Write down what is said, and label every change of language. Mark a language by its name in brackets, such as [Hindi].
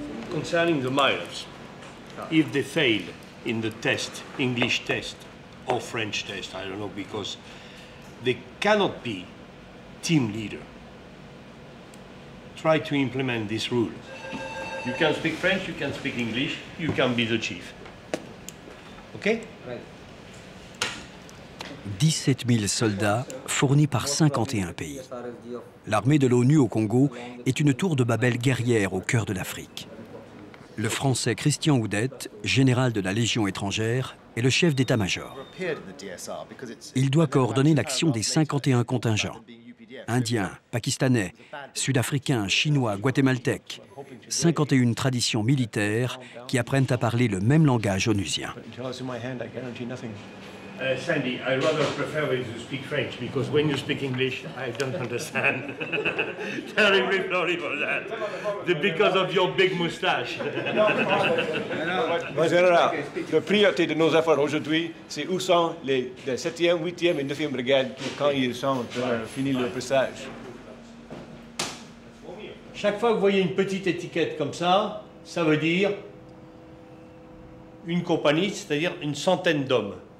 [English] Concerning the minors, if they fail in the test, English test or French test, I don't know, because they cannot be team leader. Try to implement this rule. You can speak French, you can speak English, you can be the chief. Okay? Right. [French] 17 000 soldats fournis par 51 pays. L'armée de l'ONU au Congo est une tour de Babel guerrière au cœur de l'Afrique. Le Français Christian Oudette, général de la Légion étrangère, est le chef d'état-major. Il doit coordonner l'action des 51 contingents. Indiens, Pakistanais, Sud-Africains, Chinois, Guatémaltèques. 51 traditions militaires qui apprennent à parler le même langage onusien. [English] Sandy, I rather prefer you to speak French because when you speak English, I don't understand. Terribly sorry for that. Because of your big moustache. [French] Mon général, la priorité de nos efforts aujourd'hui, c'est où sont les 7e, 8e et 9e brigades quand ils sont finis le passage. Chaque fois que vous voyez une petite étiquette comme ça, ça veut dire une compagnie, c'est-à-dire une centaine d'hommes.